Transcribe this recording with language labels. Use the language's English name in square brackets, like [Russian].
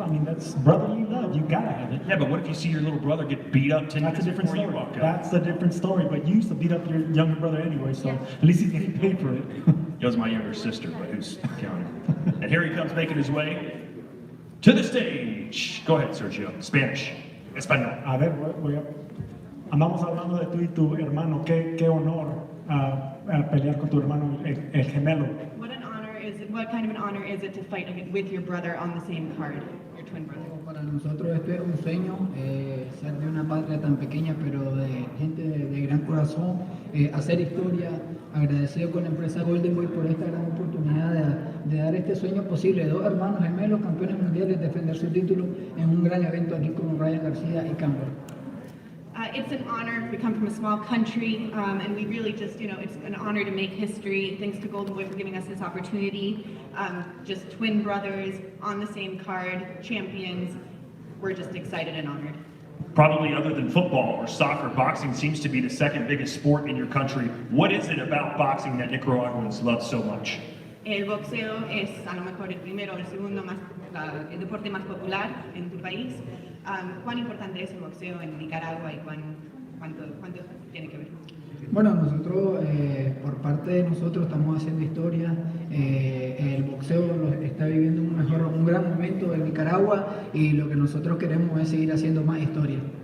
[English] I mean, that's brotherly love. You gotta have it. Yeah, but what if you see your little brother get beat up 10 That's a minutes different before you story. walk out? That's a different story. But you used to beat up your younger brother anyway, so at least he's getting paid for it. It was my younger sister, but who's counting? And here he comes making his way to the stage. Go ahead, Sergio. Spanish. Español. [Spanish] A ver, andamos hablando de tú y tu hermano. Qué honor pelear con tu hermano, el gemelo. [English] What kind of an honor is it to fight with your brother on the same card, your twin brother? [Spanish] Para nosotros esto era un sueño, ser de una patria tan pequeña, pero de gente de gran corazón, hacer historia, agradecido con la empresa Golden Boy por esta gran oportunidad de dar este sueño posible. Dos hermanos gemelos, campeones mundiales, defender su título en un gran evento aquí con Rene Garcia y Campbell. [English] It's an honor. We come from a small country, and we really just, it's an honor to make history. Thanks to Golden Boy for giving us this opportunity. Just twin brothers on the same card, champions. We're just excited and honored. Probably other than football or soccer, boxing seems to be the second biggest sport in your country. What is it about boxing that Nicaraguans love so much? [Spanish] El boxeo es a lo mejor el primero o el segundo el deporte más popular en tu país. ¿Cuán importante es el boxeo en Nicaragua y cuánto tiene que ver? Bueno, nosotros, por parte de nosotros, estamos haciendo historia. El boxeo está viviendo un gran momento en Nicaragua y lo que nosotros queremos es seguir haciendo más historia.